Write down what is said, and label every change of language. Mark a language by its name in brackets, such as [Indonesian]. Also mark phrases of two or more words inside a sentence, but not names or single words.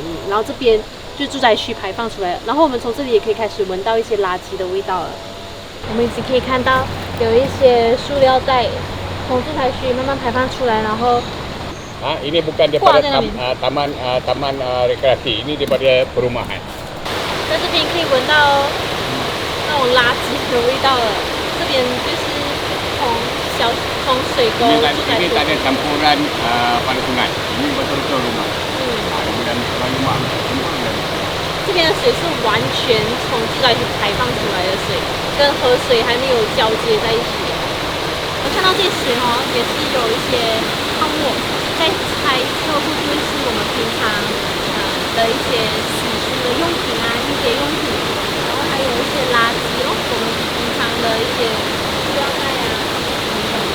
[Chinese] 然后这边就住宅区排放出来了，然后我们从这里也可以开始闻到一些垃圾的味道了。我们一直可以看到有一些塑料袋从住宅区慢慢排放出来，然后 [Malay] ini bukan daripada taman rekreasi, ini daripada perumahan. [Chinese] 在这边可以闻到那种垃圾的味道了。这边就是从水沟住宅区。 [Malay] Ini tak ada campuran pada sungai. Ini betul-betul rumah. Dan rumah semua ada. [Chinese] 这边的水是完全从住宅区排放出来的水，跟河水还没有交接在一起。我看到这些水也是有一些泡沫，在猜测会不会是我们平常的一些洗漱的用品啊、清洁用品，然后还有一些垃圾我们平常的一些塑料袋啊等等的。